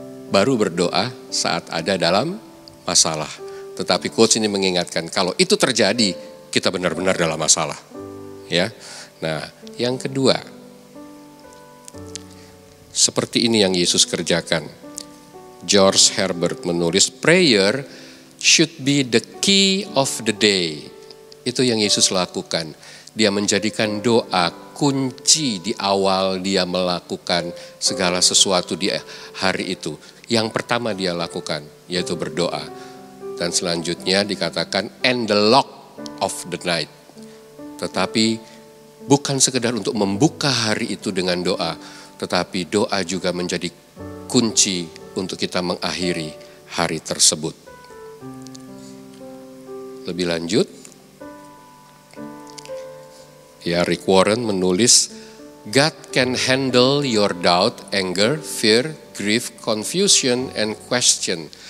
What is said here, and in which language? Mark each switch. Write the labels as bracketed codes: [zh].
[id] Baru berdoa saat ada dalam masalah. Tetapi quotes ini mengingatkan kalau itu terjadi, kita benar-benar dalam masalah. Ya. Nah, yang kedua, seperti ini yang Yesus kerjakan. [en] George Herbert [id] menulis, [en] prayer should be the key of the day. [id] Itu yang Yesus lakukan. Dia menjadikan doa kunci di awal dia melakukan segala sesuatu di hari itu. Yang pertama dia lakukan, yaitu berdoa. Dan selanjutnya dikatakan, [en] and the lock of the night. [id] Tetapi bukan sekedar untuk membuka hari itu dengan doa, tetapi doa juga menjadi kunci untuk kita mengakhiri hari tersebut. Lebih lanjut, [en] Rick Warren [id] menulis, [en] God can handle your doubt, anger, fear, grief, confusion, and question.